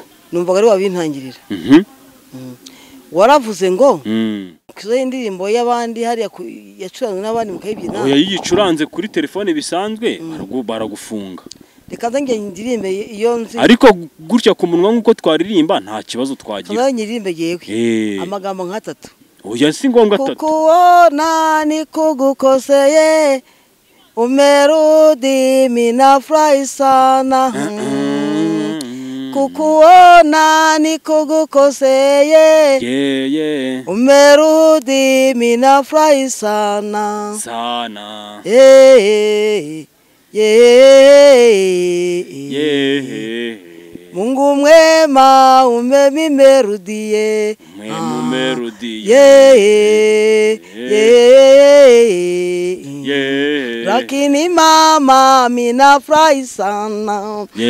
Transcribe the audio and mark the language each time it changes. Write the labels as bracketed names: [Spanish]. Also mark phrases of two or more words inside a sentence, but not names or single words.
[Kinyarwanda] numvaga ari wabintangirira waravuze ngo kizo indirimbo y'abandi hari yacuranzwe n'abandi mukayibyina oya yicuranze kuri telefone bisanzwe baragufunga reka nge indirimbe iyo nzi ariko gutya ku munwa nkuko twaririmba nta kibazo twagira nayo nyiririmbe yewe amagambo nka 3 oya si ngombwa 3 [Swahili] kukuona nikugukoseye umerudi minafurahi sana kukuona nikugukoseye umerudi minafurahi sana Mungu mwema umemimerudie lakini mama minafurahi sana